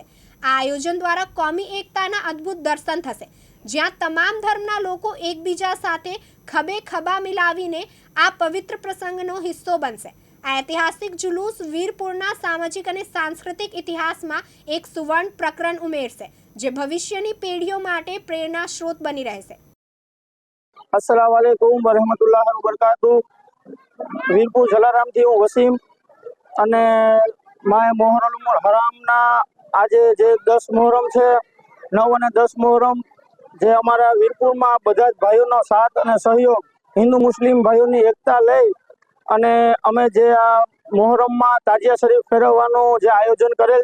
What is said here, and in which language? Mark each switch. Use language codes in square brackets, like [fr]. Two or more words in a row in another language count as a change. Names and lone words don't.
[gu] આ આયોજન દ્વારા કોમી એકતાના અદ્ભુત દર્શન થશે, જ્યાં તમામ ધર્મના લોકો એકબીજા સાથે ખભે ખભા મિલાવીને આ પવિત્ર પ્રસંગનો હિસ્સો બનશે। આ ઐતિહાસિક જુલુસ વીરપુરના સામાજિક અને સાંસ્કૃતિક ઇતિહાસમાં એક સુવર્ણ પ્રકરણ ઉમેરશે, જે ભવિષ્યની પેઢીઓ માટે પ્રેરણા સ્ત્રોત બની રહેશે। [ar] السلام عليكم ورحمة الله وبركاته. [gu] વીરપુર જલારામથી હું વસીમ અને માય મોહરમુલ હરામના આજે જે 10 મોહરમ છે, 9 અને 10 મોહરમ, જે અમારા વીરપુરમાં બધા જ ભાઈઓનો સાથ અને સહયોગ, હિન્દુ મુસ્લિમ ભાઈઓની એકતા લઈ અને અમે જે આ મોહરમમાં તાજિયા શરીફ ફેરવવાનું જે આયોજન કરેલ